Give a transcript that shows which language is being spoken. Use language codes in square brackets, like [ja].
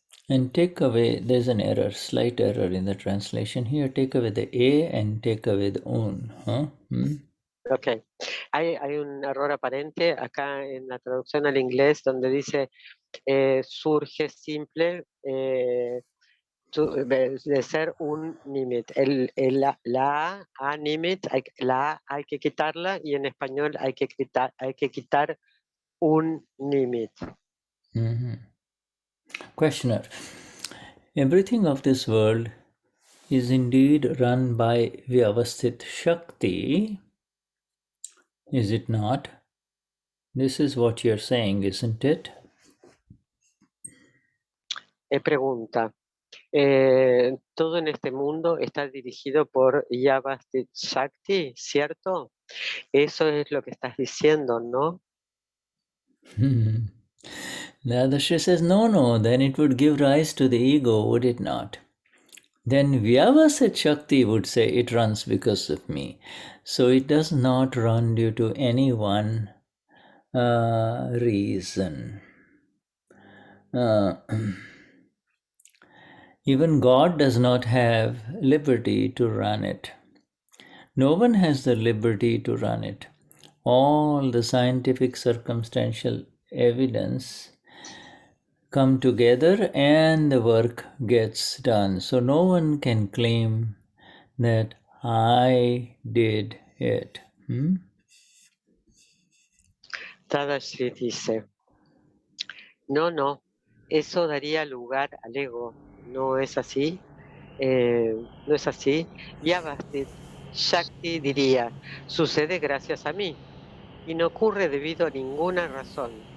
[en] And take away, there's an error, slight error in the translation here. Take away the a and take away the un. [es] Ok, hay un error aparente acá en la traducción al inglés donde dice surge simple de ser un nimit. La A nimit, la A hay que quitarla y en español hay que quitar un nimit. [en] Questioner. Everything of this world is indeed run by Vyavasthit Shakti, is it not? This is what you're saying, isn't it? [es] Pregunta. Todo en este mundo está dirigido por Vyavasthit Shakti, ¿cierto? Eso es lo que estás diciendo, ¿no? [en] Dadashri says, no, then it would give rise to the ego, would it not? Then Vyavasthit Shakti would say it runs because of me. So it does not run due to any one reason. Even God does not have liberty to run it. No one has the liberty to run it. All the scientific circumstantial evidence come together and the work gets done. So no one can claim that I did it. [es] Tadashi dice, no, eso daría lugar al ego, ¿no es así? ¿No es así? Vyavasthit Shakti diría, sucede gracias a mí y no ocurre debido a ninguna razón.